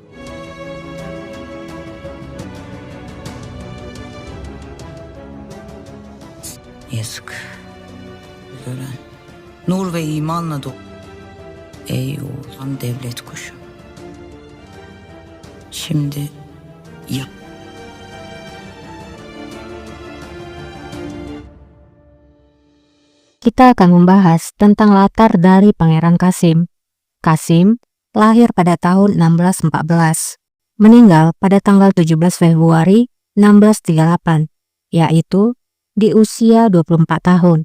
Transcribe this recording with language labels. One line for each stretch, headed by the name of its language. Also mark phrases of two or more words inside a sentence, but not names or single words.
Turkish: Yazık. Gören. Nur ve imanla dolu. Ey oğlan devlet kuşu. Şimdi yap.
Indonesian: Kita akan membahas tentang latar dari Pangeran Kasim. Kasim lahir pada tahun 1614, meninggal pada tanggal 17 Februari 1638, yaitu di usia 24 tahun.